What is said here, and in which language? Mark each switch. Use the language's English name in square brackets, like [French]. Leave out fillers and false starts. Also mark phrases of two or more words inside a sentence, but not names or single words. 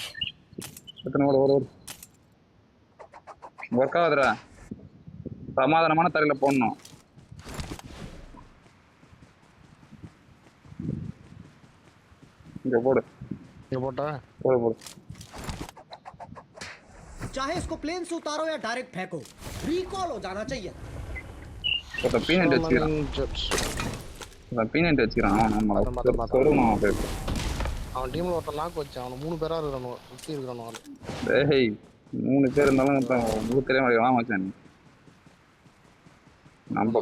[Tamil] எத்தனை ஒரு ஒர்க் ஆகுதுடா. சமாதானமான தரையில போடணும். இங்க போடு இங்க போட்டா போடு போடு. [Hindi] चाहे इसको प्लेन से उतारो या डायरेक्ट फेंको, रिकॉल हो जाना चाहिए. [Tamil] ஒருத்தன் பீனட் வச்சுக்கிறான். ஒருத்தன் பீனட் வச்சுக்கிறான். நம்மளை சொருணும் அப்படியே. அவன் டீம்ல ஒருத்தன் லாக் வச்சான். அவன் 3 பேரா இருக்கானோ சுத்தி இருக்கானோ அவன். டேய் 3 பேர் இருந்தாலும் உங்களுக்கு தெரிய மாட்டேங்கிறான் மச்சான். நம்ம